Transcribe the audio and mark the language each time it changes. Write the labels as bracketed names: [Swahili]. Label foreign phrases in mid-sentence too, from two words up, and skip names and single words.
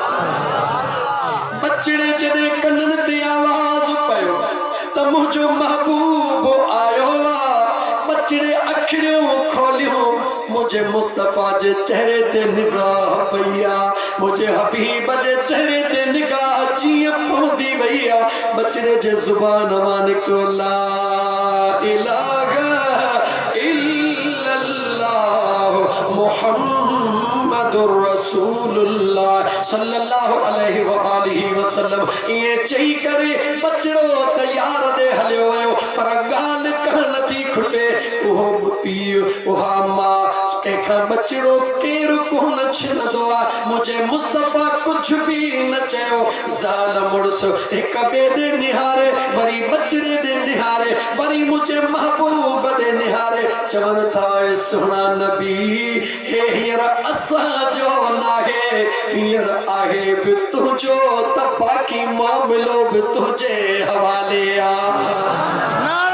[Sindhi] बचड़े जॾहिं कननि ते आवाज़ पियो त मुंहिंजो महबूब आयो आहे, बचड़े अखियूं खोलियूं, मुझे मुस्तफ़ा जे चेहरे ते निगाह पई आहे, मुझे हबीब जे चेहरे ते निगाह जीअं पहुती वई आहे, बचड़े जे ज़ुबान मां निकितो [Arabic] لا إله إلا الله محمد رسول الله صلى الله عليه وآله وسلم [Sindhi] ये चई करे बचड़ो तैयार दे हलियो वयो पर गाल कहन थी खुटे ओहो पीउ ओहा मां कंहिंखां बचड़ो केरु कोन छिनंदो आहे मुझे मुस्तफा कुछ भी न चयो ज़ाल मुड़स हिक ॿिए ॾे निहारे वरी बचड़े ॾे निहारे वरी मुझे महबूब ॾे निहारे चवनि था सुहिणा नबी हे हींअर असांजो नाहे हींअर आहे बि तुंहिंजो त बाक़ी मामिलो बि तुंहिंजे हवाले आहे